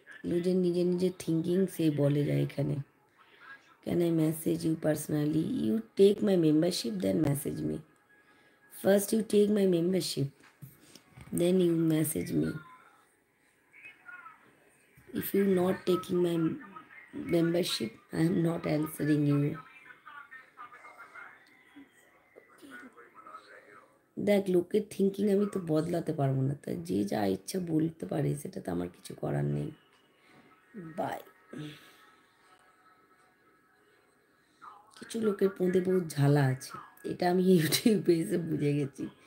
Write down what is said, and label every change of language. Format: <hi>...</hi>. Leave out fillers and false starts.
<bn>নিজের নিজের নিজের থিঙ্কিং সে বলে যায় এখানে।</bn> <en>Can I message you personally? You take my membership, then message me. First you take my membership, then you message me. If you not taking my membership, I am not answering you.</en> <bn>দেখ, লোকের thinking আমি তো বদলাতে পারবো না, তাই যে যা ইচ্ছা বলতে পারে, সেটা তো আমার কিছু করার নেই। বাই। কিছু লোকের মধ্যে বহুত ঝালা আছে, এটা আমি ইউটিউবে এসে বুঝে গেছি।</bn>